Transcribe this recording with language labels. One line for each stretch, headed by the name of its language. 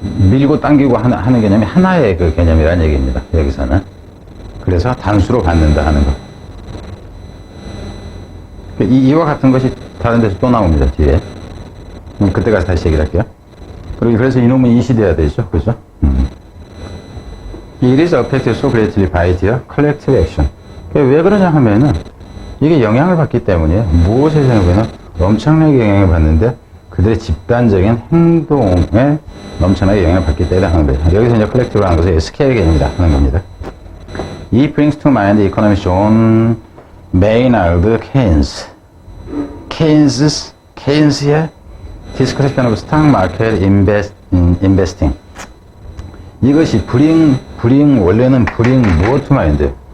Korean: 밀고 당기고 하는 개념이 하나의 개념이라는 얘기입니다. 여기서는. 그래서 단수로 갖는다 하는 거. 이와 같은 것이 다른 데서 또 나옵니다. 뒤에. 그때 가서 다시 얘기를 할게요. 그리고 그래서 이놈은 이시돼야 되죠. 그죠?
English: It is affected so greatly by their collective action.
Korean: 왜 그러냐 하면은 이게 영향을 받기 때문이에요. 무엇에 영향을 엄청나게 영향을 받는데 그들의 집단적인 행동에 넘쳐나게 영향을 받기 때문에 하는 거예요. 여기서 이제 컬렉티브라는 것은 스케일 개념이다 하는 겁니다.
English: He brings to mind the economic John Maynard Keynes. Keynes의 description of stock market investing.
Korean: 이것이 원래는 무엇 to mind?